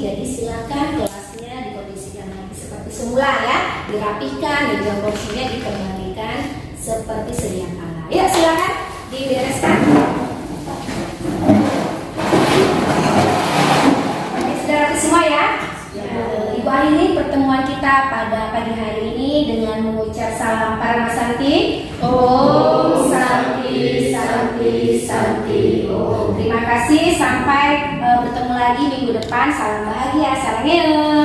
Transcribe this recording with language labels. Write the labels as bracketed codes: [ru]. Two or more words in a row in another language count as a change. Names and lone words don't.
[id] Jadi silakan kelasnya dikondisikan lagi seperti semula ya, dirapihkan dan jam kursinya dikembalikan seperti sedia kala. Ya, silakan dibereskan. Oke, sudah rapi semua ya. Ibu akhiri pertemuan kita pada pagi hari ini dengan mengucap salam para Mas Santi. [sa] ॐ शान्ति शान्ति शान्ति। ॐ. [id] Terima kasih, sampai bertemu lagi minggu depan. Salam bahagia, salam